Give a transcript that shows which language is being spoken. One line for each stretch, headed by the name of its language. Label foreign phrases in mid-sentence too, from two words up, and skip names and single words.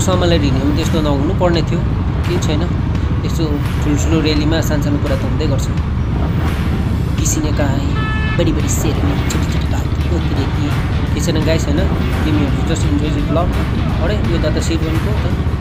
Nepali: सम्हालेर हिँड्यो भने त्यस्तो नहुनु पर्ने थियो केही छैन यस्तो ठुल्ठुलो रेलीमा सानसानो कुरा त हुँदै गर्छ
Hindi: किसी ने कहा बडी बडी शेर में छोटी छोटी बात होती रहती है
Nepali: केही छैन गाइस होइन तिमीहरू
English: just enjoy the vlog
Nepali: अरे यो दादा सेट भनेको त